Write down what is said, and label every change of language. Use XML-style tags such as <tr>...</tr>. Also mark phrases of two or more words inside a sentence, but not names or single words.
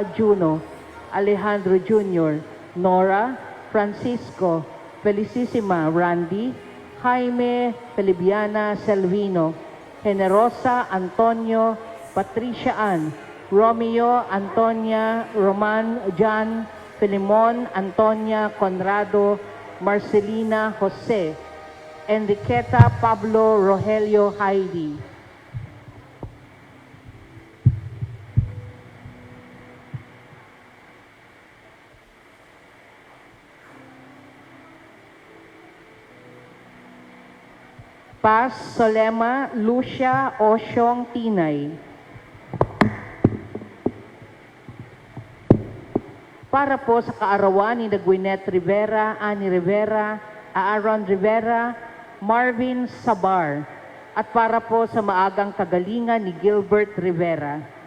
<tl>Juno, Alejandro Jr., Nora, Francisco, Felicissima, Randy, Jaime, Felibiana, Selvino, Generosa, Antonio, Patricia Ann, Romeo, Antonia, Roman, John, Filimon, Antonia, Conrado, Marcelina, Jose, Enriqueta, Pablo, Rogelio, Heidi. Paz Solema, Lucia Osyong Tinay. Para po sa kaarawan ni Gwyneth Rivera, Annie Rivera, Aaron Rivera, Marvin Sabar, at para po sa maagang kagalingan ni Gilbert Rivera.</tl>